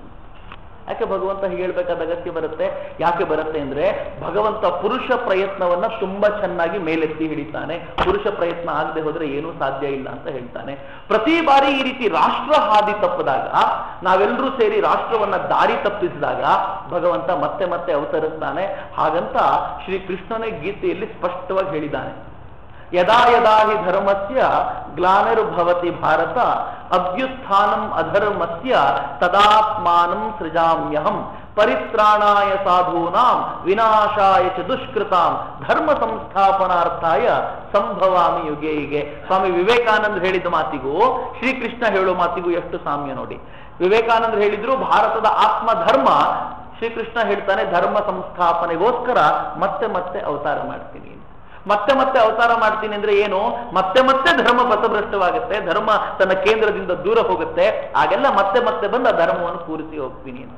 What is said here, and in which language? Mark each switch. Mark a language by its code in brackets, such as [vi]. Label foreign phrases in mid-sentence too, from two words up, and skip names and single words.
[kn] ಯಾಕೆ ಭಗವಂತ ಹೀಗೆ ಹೇಳ್ಬೇಕಾದ ಅಗತ್ಯ ಬರುತ್ತೆ? ಯಾಕೆ ಬರುತ್ತೆ ಅಂದ್ರೆ ಭಗವಂತ ಪುರುಷ ಪ್ರಯತ್ನವನ್ನ ತುಂಬಾ ಚೆನ್ನಾಗಿ ಮೇಲೆತ್ತಿ ಹಿಡಿತಾನೆ. ಪುರುಷ ಪ್ರಯತ್ನ ಆಗದೆ ಹೋದ್ರೆ ಏನೂ ಸಾಧ್ಯ ಇಲ್ಲ ಅಂತ ಹೇಳ್ತಾನೆ. ಪ್ರತಿ ಬಾರಿ ಈ ರೀತಿ ರಾಷ್ಟ್ರ ಹಾದಿ ತಪ್ಪಿದಾಗ, ನಾವೆಲ್ಲರೂ ಸೇರಿ ರಾಷ್ಟ್ರವನ್ನ ದಾರಿ ತಪ್ಪಿಸಿದಾಗ ಭಗವಂತ ಮತ್ತೆ ಮತ್ತೆ ಅವತರಿಸ್ತಾನೆ. ಹಾಗಂತ ಶ್ರೀ ಕೃಷ್ಣನೇ ಗೀತೆಯಲ್ಲಿ ಸ್ಪಷ್ಟವಾಗಿ ಹೇಳಿದ್ದಾನೆ, [sa] ಯದಾ ಯದಾ ಹಿ ಧರ್ಮಸ್ಯ ಗ್ಲಾನಿರ್ಭವತಿ ಭಾರತ ಅಭ್ಯುತ್ಥಾನಂ ಅಧರ್ಮಸ್ಯ ತದಾತ್ಮಾನಂ ಸೃಜಾಮ್ಯಹಂ ಪರಿತ್ರಾಣಾಯ ಸಾಧೂನಾಂ ವಿನಾಶಾಯ ಚ ದುಷ್ಕೃತಾಂ ಧರ್ಮ ಸಂಸ್ಥಾಪನಾರ್ಥಾಯ ಸಂಭವಾಮಿ ಯುಗೆ ಯುಗೆ. [kn] ಸ್ವಾಮಿ ವಿವೇಕಾನಂದ ಹೇಳಿದ ಮಾತಿಗೂ ಶ್ರೀಕೃಷ್ಣ ಹೇಳೋ ಮಾತಿಗೂ ಎಷ್ಟು ಸಾಮ್ಯ ನೋಡಿ. ವಿವೇಕಾನಂದ ಹೇಳಿದ್ರು ಭಾರತದ ಆತ್ಮ ಧರ್ಮ, ಶ್ರೀಕೃಷ್ಣ ಹೇಳ್ತಾನೆ ಧರ್ಮ ಸಂಸ್ಥಾಪನೆಗೋಸ್ಕರ ಮತ್ತೆ ಮತ್ತೆ ಅವತಾರ ಮಾಡ್ತೀನಿ. ಮತ್ತೆ ಮತ್ತೆ ಅವತಾರ ಮಾಡ್ತೀನಿ ಅಂದ್ರೆ ಏನು? ಮತ್ತೆ ಮತ್ತೆ ಧರ್ಮ ಪಥಭ್ರಷ್ಟವಾಗುತ್ತೆ, ಧರ್ಮ ತನ್ನ ಕೇಂದ್ರದಿಂದ ದೂರ ಹೋಗುತ್ತೆ, ಆಗೆಲ್ಲ ಮತ್ತೆ ಮತ್ತೆ ಬಂದು ಆ ಧರ್ಮವನ್ನು ಪೂರಿಸಿ ಹೋಗ್ತೀನಿ ಅಂತ.